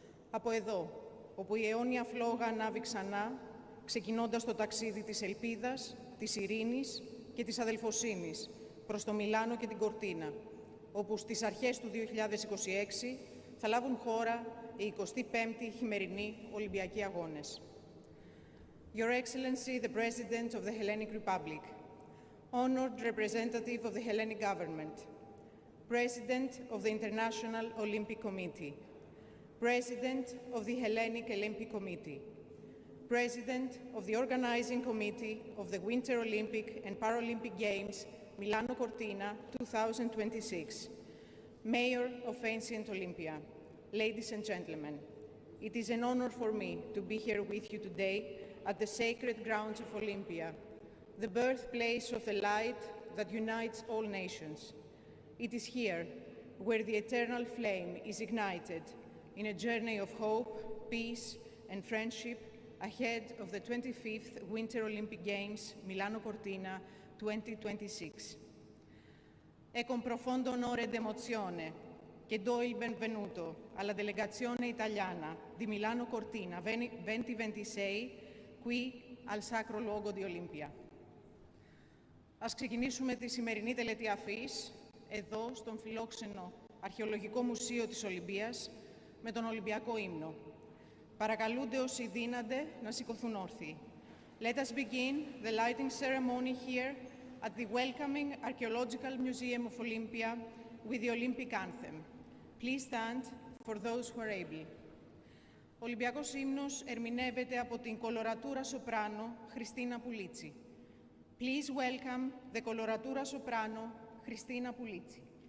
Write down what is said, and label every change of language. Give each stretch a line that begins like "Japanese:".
Greek: Από εδώ, όπου η αιώνια φλόγα ανάβει ξανά, ξεκινώντας το ταξίδι της ελπίδας, της ειρήνης και της αδελφοσύνης προς το Μιλάνο και την Κορτίνα, όπου στις αρχές του 2026 θα λάβουν χώρα οι 25η χειμερινοί Ολυμπιακοί Αγώνες.
English: Your Excellency, the President of the Hellenic Republic, honored representative of the Hellenic government, President of the International Olympic Committee, President of the Hellenic Olympic Committee, President of the Organizing Committee of the Winter Olympic and Paralympic Games Milano Cortina 2026, Mayor of ancient Olympia, ladies and gentlemen, it is an honor for me to be here with you today at the sacred grounds of Olympia, the birthplace of the light that unites all nations. It is here where the eternal flame is ignited in a journey of hope, peace, and friendship ahead of the 25th Winter Olympic Games Milano Cortina 2026.
Italian: È con profondo onore ed emozione che do il benvenuto alla delegazione italiana di Milano Cortina 2026 qui al sacro luogo di Olympia.
Greek: Ας ξεκινήσουμε τη σημερινή τελετή αφής, εδώ στον φιλόξενο Αρχαιολογικό Μουσείο της Ολυμπίας, με τον Ολυμπιακό ύμνο. Παρακαλούνται όσοι δύνανται να σηκωθούν όρθιοι.
English: Let us begin the lighting ceremony here at the welcoming Archaeological Museum of Olympia with the Olympic anthem. Please stand for those who are able.
Greek: Ο Ολυμπιακός ύμνος ερμηνεύεται από την κολορατούρα σοπράνο Χριστίνα Πουλίτσι.
English: Please welcome the κολορατούρα σοπράνο Χριστίνα Πουλίτσι.